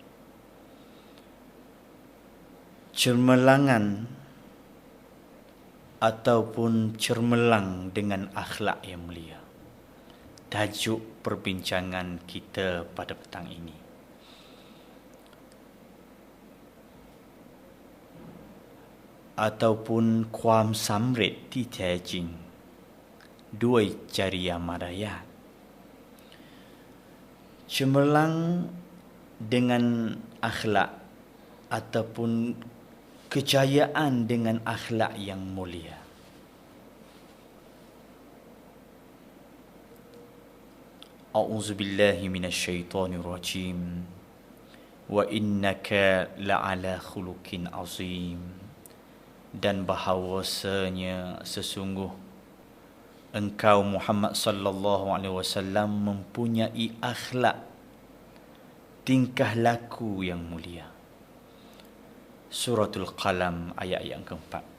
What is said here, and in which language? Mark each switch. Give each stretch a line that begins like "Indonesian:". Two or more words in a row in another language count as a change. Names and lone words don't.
Malay: Cermelangan ataupun cermelang dengan akhlak yang mulia, tajuk perbincangan kita pada petang ini. Ataupun
Thai: ความสำเร็จที่แท้จริงด้วยจริยมารยาท
Malay: Cemerlang dengan akhlak ataupun kejayaan dengan akhlak yang mulia.
Arabic: أعوذ بالله من الشيطان الرجيم. وإنك لعلى خلق عظيم.
Malay: Dan bahawasanya sesungguh engkau Muhammad
Arabic: صلى الله عليه وسلم
Malay: mempunyai akhlak, tingkah laku yang mulia. Suratul Qalam ayat yang keempat.